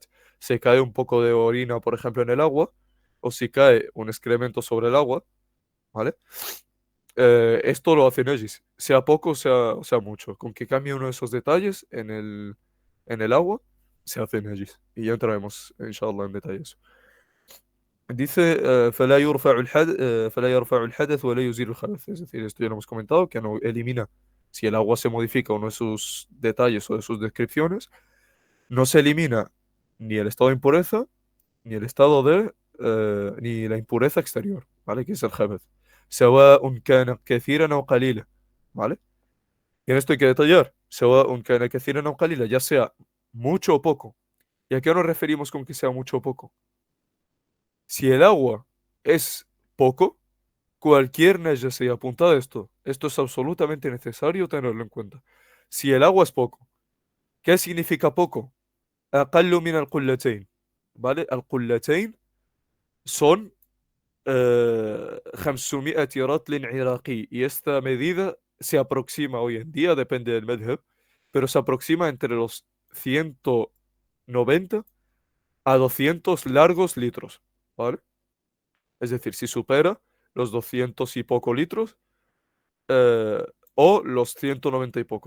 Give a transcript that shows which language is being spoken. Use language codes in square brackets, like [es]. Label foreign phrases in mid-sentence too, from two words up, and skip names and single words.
[es] Se cae un poco de orina, por ejemplo, en el agua, o si cae un excremento sobre el agua, ¿vale? Esto lo hace Negis, sea poco, sea mucho. Con que cambie uno de esos detalles en el agua, se hace Negis. Y ya entraremos, inshallah, en detalles. Dice, [ar] فلا يرفع الحدث ولا يزيل الخبث. [es] Es decir, esto ya lo hemos comentado, que no elimina, si el agua se modifica uno de sus detalles o de sus descripciones, no se elimina ni el estado de impureza, ni el estado de, ni la impureza exterior, ¿vale? Que es el [ar] خبث. سواء كان كثيرا أو قليلا, [es] ¿vale? Y en esto hay que detallar, [ar] سواء كان كثيرا أو قليلا, [es] ya sea mucho o poco. ¿Y a qué nos referimos con que sea mucho o poco? Si el agua es poco, cualquier najasa, y apuntad esto es absolutamente necesario tenerlo en cuenta. Si el agua es poco, ¿qué significa poco? [ar] أقل من القلتين, ¿vale? القلتين son 500 رطل عراقي, [es] y esta medida se aproxima hoy en día, depende del madhab, pero se aproxima entre los 190 a 200 largos litros, ¿vale? Es decir, si supera los 200 y poco litros, eh, o los 190 y poco.